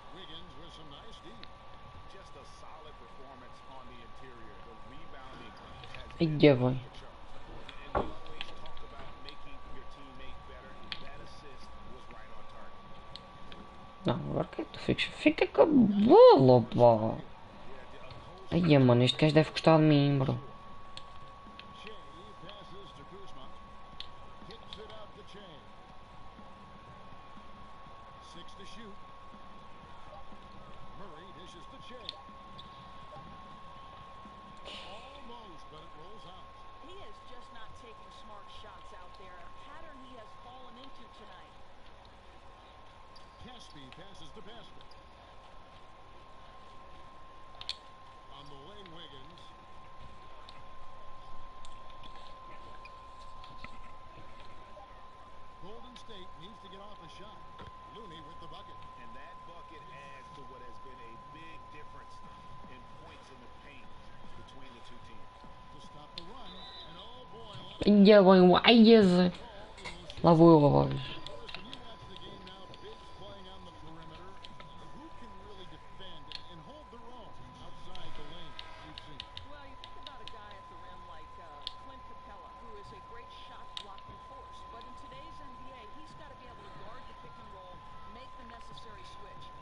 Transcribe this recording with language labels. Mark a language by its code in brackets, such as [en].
[en] Wiggins with some nice D. Just a solid performance on the interior. The rebounding has been [pt] E vai. [en] and we always talk about making your teammate better. That assist was right on target. [pt] Não, agora que tu fica com a bola, pá. Ai, mano, este gajo deve gostar de mim, bro. [en] Shea passes to Kuzma. Kicks it out to Shea. 6 to shoot. Murray dishes to Shea. Almost, but it rolls out. He is just not taking smart shots out there. A pattern he has fallen into tonight. Caspi passes to Pascal. On the wing, Wiggins. Golden State needs to get off a shot. Looney with the bucket. And that bucket adds to what has been a big difference in points in the paint between the two teams. To stop the run, and oh boy. [pt] Ia bem, uai, lá vou eu agora. [en] When you watch the game now, bigs playing on the perimeter, who can really defend and hold their own outside the lane you've seen? Well, you think about a guy at the rim like Clint Capella, who is a great shot blocking force. But in today's NBA, he's got to be able to guard the pick and roll, make the necessary switch.